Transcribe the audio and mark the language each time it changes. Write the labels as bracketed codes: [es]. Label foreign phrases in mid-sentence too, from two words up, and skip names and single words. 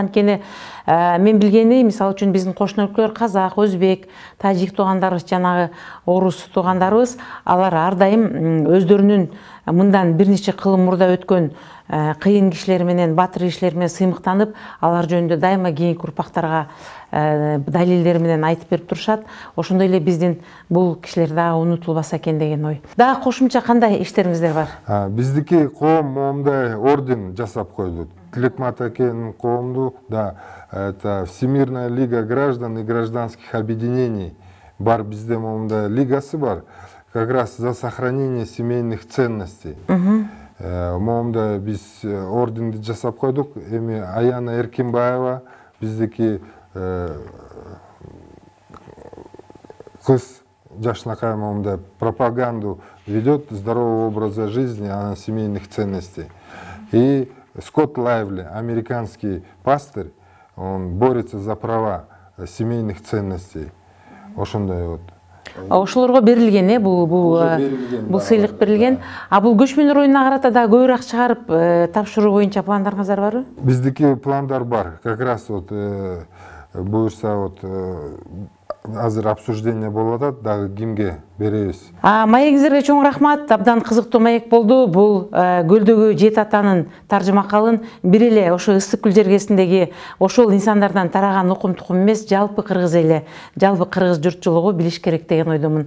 [ky] Анткени мен билгени, мисалы үчүн биздин кошуна өлкөлөр казак, өзбек, тажик туугандарыбыз, жанагы орус туугандарыбыз, алар ар дайым өздөрүнүн мындан бир нече кылым мурда өткөн кыйын кишилер менен, батыр кишилер менен сыймыктанып, алар жөнүндө дайыма кийинки урпактарга далилдер менен айтып берип турушат. Ошондой эле биздин бул кишилер дагы унутулбаса экен деген ой. Дагы кошумча кандай иштериңиздер бар? Биздики коом моундай орден жасап койду. Тилекмат акенин коомду да, [ru] это Всемирная лига граждан и гражданских объединений [ky] бар, бизде моундай лигасы бар, [ru] как раз за сохранение семейных ценностей. [ky] Моундай биз орденди жасап койдук. Эми Аяна Эркинбаева биздики кыз жашынакай моундай [ru] пропаганду ведет здорового образа жизни, семейных ценностей. И Скотт Лайвли, американский пастырь, он борется за права семейных ценностей. [ky] Ошондой вот. Ошолорго берилген, бул сыйлык берилген. Бул көчмөндөр оюнуна карата да көбүрөөк чыгарып тапшыруу боюнча пландарыңыздар барбы? Биздики пландар бар. [ru] Как раз вот [ky] буюрса вот азыр обсуждение болуп атат, дагы кимге беребиз. Маегиңиздерге чоң рахмат. Абдан кызыктуу маек болду. Бул көлдөгү жети атанын таржыма калын бир эле ошо Ысык көл жергесиндеги ошол инсандардан тараган укум тукум эмес, жалпы кыргыз эли, жалпы кыргыз журтчулугу билиш керек деген ойдомун.